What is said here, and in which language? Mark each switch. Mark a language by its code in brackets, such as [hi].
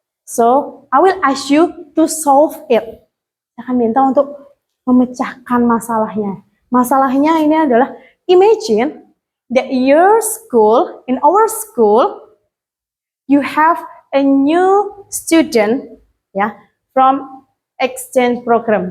[en] So, I will ask you to solve it. [id] Saya akan minta untuk memecahkan masalahnya. Masalahnya ini adalah, [en] imagine that your school, in our school, you have a new student, ya, from exchange program.